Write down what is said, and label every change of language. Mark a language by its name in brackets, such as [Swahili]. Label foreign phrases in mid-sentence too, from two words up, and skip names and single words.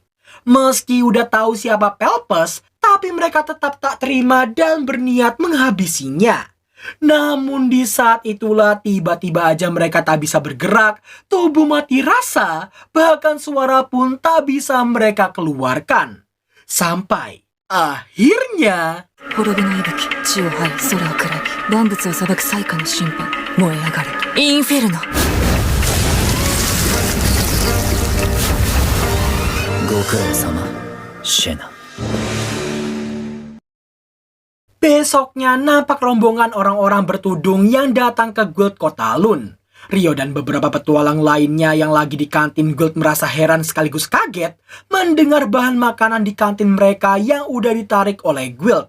[Indonesian] Meski udah tahu siapa Pelpes, tapi mereka tetap tak terima dan berniat menghabisinya. Namun di saat itulah tiba-tiba aja mereka tak bisa bergerak, tubuh mati rasa, bahkan suara pun tak bisa mereka keluarkan. Sampai akhirnya [Japanese] 滅びの息吹地を這い空を喰らい万物を裁く最下の審判燃え上がれインフェルノ。ご苦労様シェナ。 [Indonesian] Besoknya nampak rombongan orang-orang bertudung yang datang ke Guild Kotalun. Rio dan beberapa petualang lainnya yang lagi di kantin Guild merasa heran sekaligus kaget mendengar bahan makanan di kantin mereka yang udah ditarik oleh Guild.